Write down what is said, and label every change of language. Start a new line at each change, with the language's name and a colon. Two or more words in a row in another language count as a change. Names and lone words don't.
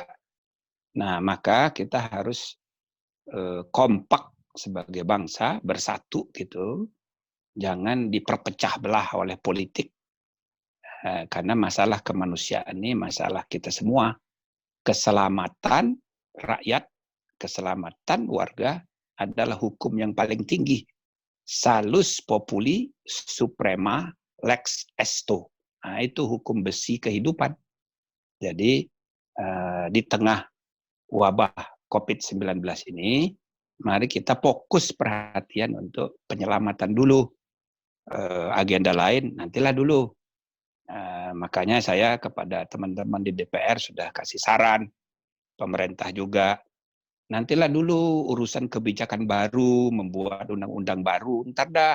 Indonesian: Nah, maka kita harus kompak sebagai bangsa, bersatu gitu. Jangan diperpecah belah oleh politik. Karena masalah kemanusiaan ini masalah kita semua. Keselamatan rakyat, keselamatan warga adalah hukum yang paling tinggi.
Latin: Salus populi suprema lex esto.
Indonesian: Nah, itu hukum besi kehidupan. Jadi di tengah wabah COVID-19 ini, mari kita fokus perhatian untuk penyelamatan dulu. Agenda lain nantilah dulu. Makanya saya kepada teman-teman di DPR sudah kasih saran, pemerintah juga, nantilah dulu urusan kebijakan baru, membuat undang-undang baru, ntar dah.